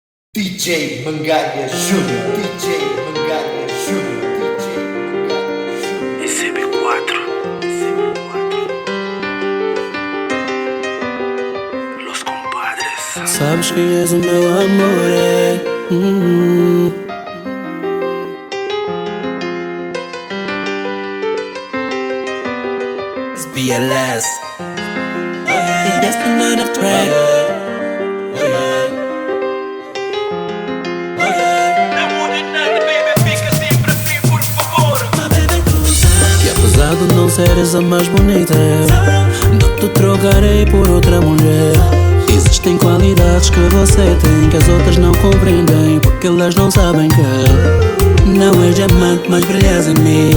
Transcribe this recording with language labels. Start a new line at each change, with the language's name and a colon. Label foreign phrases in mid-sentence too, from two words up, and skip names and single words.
Portuguese: DJ Mangalha Jr, DJ Mangalha Jr, DJ Mangalha Jr. SB4 Los compadres. Sabes que és o meu amor,
English: It's BLS. And that's another track.
Portuguese: Apesar de não seres a mais bonita, não te trocarei por outra mulher. Existem qualidades que você tem que as outras não compreendem, porque elas não sabem que não és diamante, mas brilhas em mim.